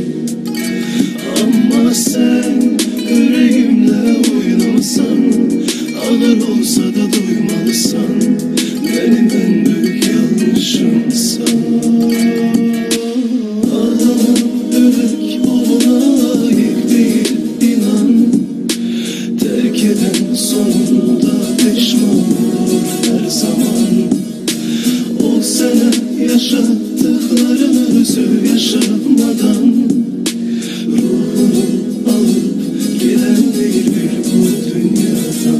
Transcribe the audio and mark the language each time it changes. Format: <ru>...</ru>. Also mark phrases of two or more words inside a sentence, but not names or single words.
<az>Amma sən ürəyimlə oynamasan, ağır olsa da duymalısan, mənim ən böyük yanlışımsan. Ağlanan ürək ona layiq deyil, inan.</az> <tr>Terk eden sonunda peşman olur her zaman. O sana yaşattıklarını özü yaşamadan ruhunu alıp giden değil bir bu dünyadan.</tr>